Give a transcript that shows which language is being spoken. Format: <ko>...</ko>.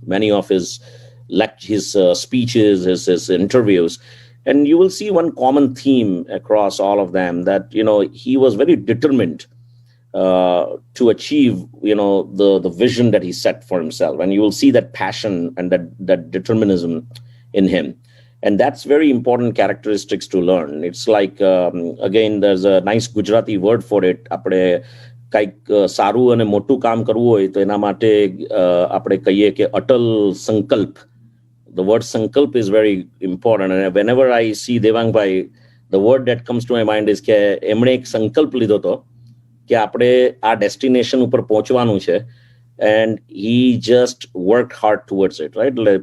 <en>Many of his speeches, his interviews, and you will see one common theme across all of them, that he was very determined to achieve the vision that he set for himself, and you will see that passion and that determinism in him. And that's very important characteristics to learn. It's like, again, there's a nice Gujarati word for it.</en> <gu>આપણે કંઈક સારું અને મોટું કામ કરવું હોય તો એના માટે આપણે કહીએ કે અટલ સંકલ્પ.</gu> <en>The word sankalp is very important. And whenever I see Devang Bhai, the word that comes to my mind is</en> <gu>કે એમણે એક સંકલ્પ લીધો હતો કે આપણે આ ડેસ્ટિનેશન ઉપર પહોંચવાનું છે.</gu> <en>And he just worked hard towards it, right?</en>